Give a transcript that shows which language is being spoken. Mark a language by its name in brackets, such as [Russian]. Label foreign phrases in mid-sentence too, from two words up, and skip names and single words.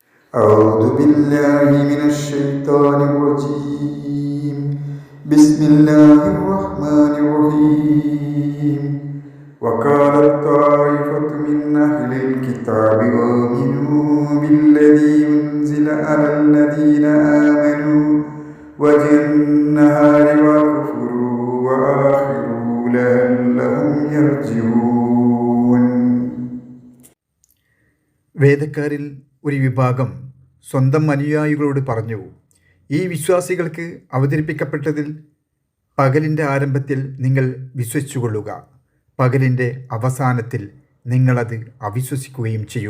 [Arabic] أعوذ بالله من الشيطان الرجيم بسم الله الرحمن الرحيم وقالت طائفة من أهل الكتاب آمنوا بالذي أنزل على الذين آمنوا وجه النهار واكفروا وآخروا لعلهم يرجعون. [Malayalam] വേദക്കാരിൽ ഒരു വിഭാഗം സ്വന്തം അനുയായികളോട് പറഞ്ഞു, ഈ വിശ്വാസികൾക്ക് അവതരിപ്പിക്കപ്പെട്ടതിൽ പകലിൻ്റെ ആരംഭത്തിൽ നിങ്ങൾ വിശ്വസിച്ചുകൊള്ളുക, പകലിൻ്റെ അവസാനത്തിൽ നിങ്ങളത് അവിശ്വസിക്കുകയും ചെയ്യുക.